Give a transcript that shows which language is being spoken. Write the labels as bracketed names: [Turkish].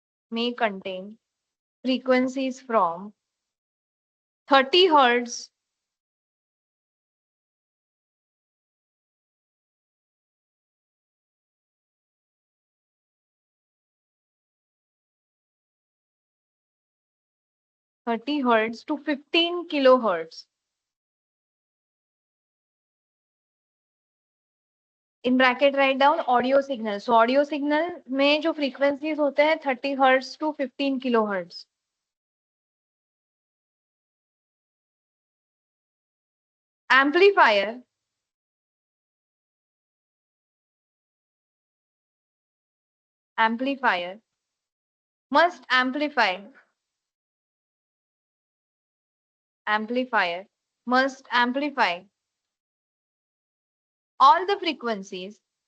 [English] may contain frequencies from 30 hertz to 15 kilohertz. In bracket write down audio signal. [Hindi] So audio signal में जो frequencies होते हैं 30 hertz to 15 kilo hertz. [English] amplifier amplifier must amplifier must amplify all the frequencies